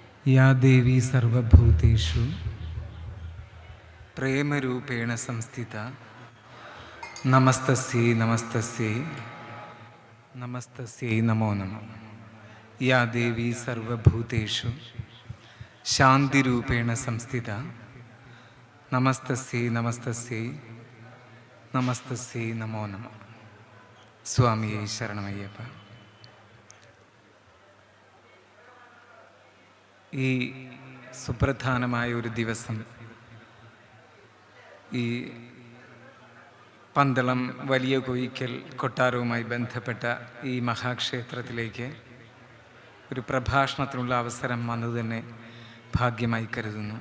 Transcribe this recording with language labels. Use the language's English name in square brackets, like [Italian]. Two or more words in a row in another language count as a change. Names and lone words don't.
[Sanskrit] या देवी सर्वभूतेषु प्रेमरूपेण संस्थिता नमस्तस्यै नमस्तस्यै नमस्तस्यै नमो नमः। या देवी सर्वभूतेषु शान्तिरूपेण संस्थिता नमस्तस्यै नमस्तस्यै नमस्तस्यै नमो नमः। [Malayalam] സ്വാമിയേ ശരണമയ്യപ്പ। ഈ സുപ്രധാനമായ ഒരു ദിവസം ഈ പന്തളം വലിയ കോയിക്കൽ കൊട്ടാരവുമായി ബന്ധപ്പെട്ട ഈ മഹാക്ഷേത്രത്തിലേക്ക് ഒരു പ്രഭാഷണത്തിനുള്ള അവസരം വന്നത് തന്നെ ഭാഗ്യമായി കരുതുന്നു.